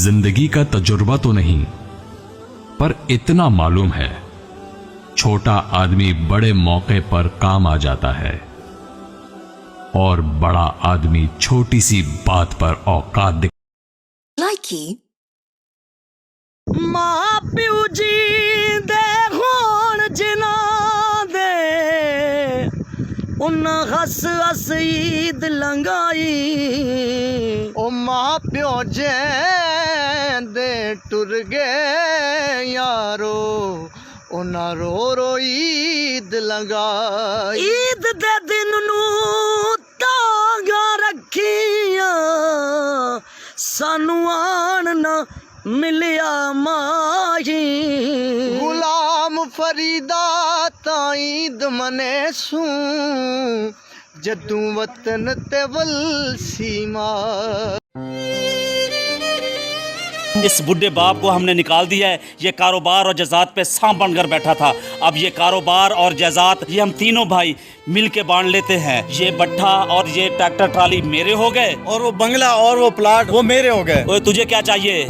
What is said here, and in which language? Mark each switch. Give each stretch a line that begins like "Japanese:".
Hindi: जिंदगी का तजुर्बा तो नहीं, पर इतना मालूम है, छोटा आदमी बड़े मौके पर काम आ जाता है और बड़ा आदमी छोटी सी बात पर औकात दिखा।
Punjabi: ਮਾਂ ਪਿਓ ਜੀ ਦੇ ਹੋਣ ਜਿਨ੍ਹਾਂ ਦੇ ਉਹਨਾਂ ਹੱਸ ਹੱਸ ਈਦ ਲੰਘਾਈ, ਉਹ ਮਾਂ ਪਿਓ ਦੇ ਟੁਰ ਗਏ ਯਾਰੋ, ਉਹਨਾਂ ਰੋ ਰੋ ਈਦ ਲੰਘਾਈ। ਈਦ ਦੇ ਦਿਨ ਨੂੰ ਤਾਂਗਾ ਰੱਖੀਆਂ, ਸਾਨੂੰ ਆਣ ਨਾ ਮਿਲਿਆ ਮਾਹੀ, ਗੁਲਾਮ ਫਰੀਦਾ ਤਾਂ ਈਦ ਮਨੇ ਸੂ, ਜਦੂ ਵਤਨ ਤੇ ਵਲਸੀ ਮਾਂ।
Hindi: इस बुढ़े बाप को हमने निकाल दिया है। ये कारोबार और जायदाद पे सांप बनकर बैठा था। अब ये कारोबार और जायदाद ये हम तीनों भाई मिल के बांट लेते हैं। ये भट्ठा और ये ट्रैक्टर ट्राली मेरे हो गए, और वो बंगला और वो प्लाट वो मेरे हो गए। ओए तुझे क्या चाहिए?